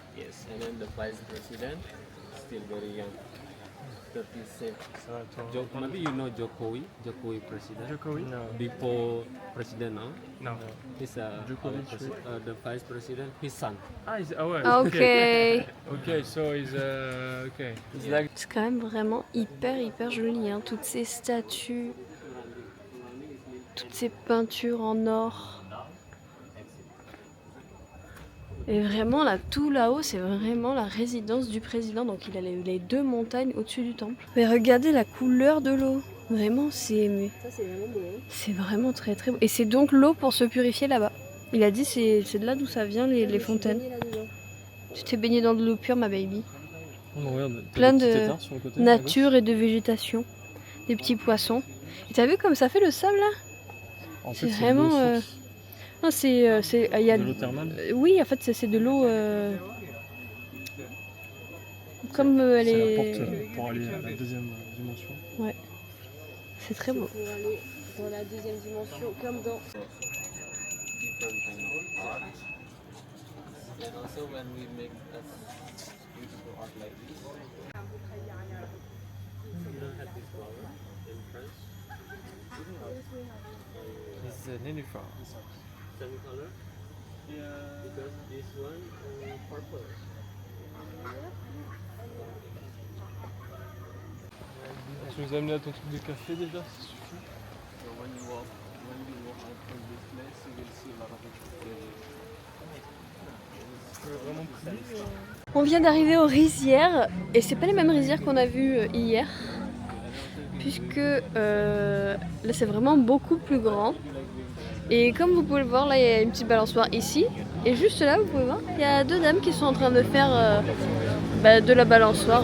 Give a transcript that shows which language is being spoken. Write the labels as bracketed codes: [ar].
[en] Yes, and then the vice president, still very young, 37. Maybe you know Jokowi president. Jokowi? No. Before president now, No. he's Jokowi, the vice president, his son. [fr] Ah, ouais. [en] Okay. Okay, so he's okay. It's like [fr] C'est quand même vraiment hyper joli, hein. Toutes ces statues, toutes ces peintures en or. Et vraiment là, tout là-haut, c'est vraiment la résidence du président. Donc il a les 2 montagnes au-dessus du temple. Mais regardez la couleur de l'eau. Vraiment, c'est vraiment beau. c'est vraiment très beau. Et c'est donc l'eau pour se purifier là-bas. Il a dit c'est de là d'où ça vient les fontaines. Tu t'es baigné dans de l'eau pure, ma baby. regarde, Plein des petits de têtards sur le côté, nature et de végétation. Des petits poissons. Et t'as vu comme ça fait le sable là? En C'est fait, vraiment. de l'eau source, Non, il y a de l'eau thermale. Oui, en fait, c'est de l'eau. Comme elle C'est est. la porte pour aller à la deuxième dimension. C'est très beau. Pour aller dans la deuxième dimension, comme dans... [en] Different kind of art. And also when we make a beautiful art like this, you don't have this flower in France. It's nénuphar. Same color. Because this one purple. [fr] Tu nous as amené à ton truc de café déjà, ça suffit. [en] So when you walk out from this place, you will see a lot of it. [fr] On vient d'arriver aux rizières et c'est pas les mêmes rizières qu'on a vues hier, puisque là c'est vraiment beaucoup plus grand. Et comme vous pouvez le voir, là il y a une petite balançoire ici, et juste là vous pouvez voir, il y a 2 dames qui sont en train de faire de la balançoire.